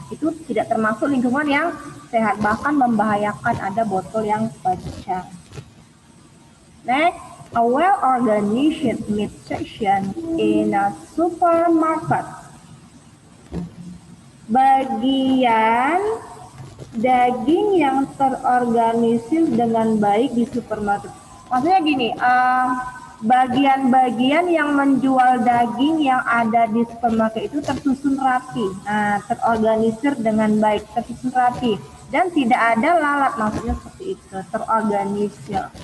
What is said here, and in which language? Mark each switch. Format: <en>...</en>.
<id>Itu tidak termasuk lingkungan yang sehat, bahkan membahayakan ada botol yang pecah.</id> <en>Next, a well-organized meat section in a supermarket.</en> <id>Bagian daging yang terorganisir dengan baik di supermarket. Maksudnya gini, bagian-bagian yang menjual daging yang ada di supermarket itu tersusun rapi, terorganisir dengan baik, tersusun rapi, dan tidak ada lalat, maksudnya seperti itu, terorganisir.</id>